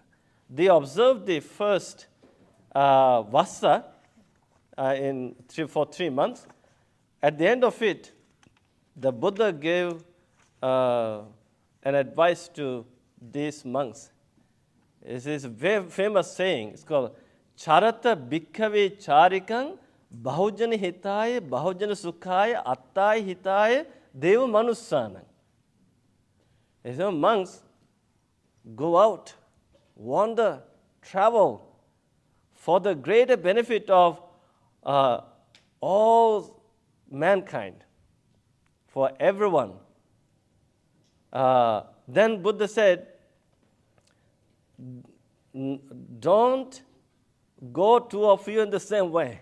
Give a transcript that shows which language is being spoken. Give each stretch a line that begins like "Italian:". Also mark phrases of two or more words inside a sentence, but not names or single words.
English: They observed the first Vassa for 3 months. At the end of it, the Buddha gave an advice to these monks. It is a very famous saying. It's called
Pali: Charata Bhikkhave Charikang Bahujana Hitaya Bahujana Sukhaya Attaya Hitaya Deva Manussanam.
English: He said, monks, go out, wander, travel, for the greater benefit of all mankind, for everyone. Then Buddha said, don't go 2 of you in the same way.